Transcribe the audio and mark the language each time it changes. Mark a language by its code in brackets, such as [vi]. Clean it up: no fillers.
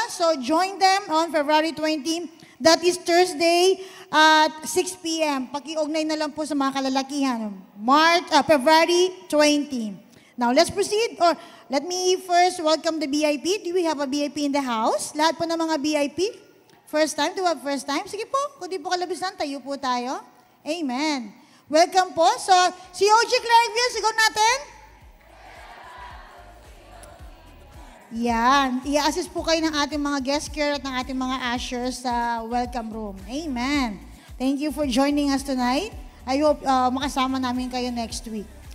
[en] So, join them on February 20. That is Thursday at 6 p.m. [tl] Paki-ugnay na lang po sa mga kalalakihan. [en] February 20. Now, let's proceed. Or, let me first welcome the VIP. Do we have a VIP in the house? [tl] Lahat po ng mga VIP? [en] First time? Do we have first time? [tl] Sige po, kung di po kalabisan, tayo po tayo. Amen. Welcome po. So, si OG Clarkville, sigaw natin. Yan. I-assist po kayo ng ating mga guest care at ng ating mga ushers sa welcome room. Amen. [en] Thank you for joining us tonight. I hope [tl] makasama namin kayo [en] next week.